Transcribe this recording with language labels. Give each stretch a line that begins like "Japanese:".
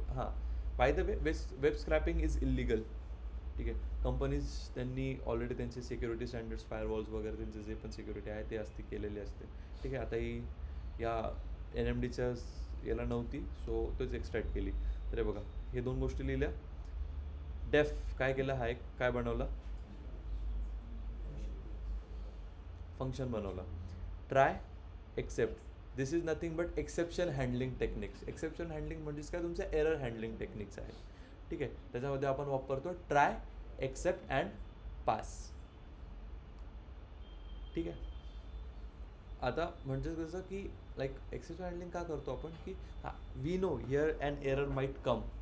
Marathi: हां,
English: By the way web scraping is illegal.
Marathi: ठीक आहे, कंपनीज त्यांनी ऑलरेडी त्यांचे सिक्युरिटी स्टँडर्ड्स, फायरवॉल्स वगैरे त्यांचे जे पण सिक्युरिटी आहे ते असते, केलेली असते. ठीक आहे, आता ही या NMDच्या याला नव्हती, सो तोच एक्स्ट्रॅक्ट केली. तर हे बघा, हे 2 गोष्टी लिहिल्या. डेफ काय केलं, हा एक काय बनवला, फंक्शन बनवला.
English: Try except, this is nothing but exception handling techniques.
Marathi: Exception handling म्हणजेच काय, तुमच्या एरर हँडलिंग टेक्निक्स आहे. ठीक आहे, त्याच्यामध्ये आपण वापरतो ट्राय, एक्सेप्ट अँड पास. ठीक आहे, आता म्हणजे कसं की लाईक एक्सेप्शन हँडलिंग का करतो आपण, की हां,
English: We know here and error might come.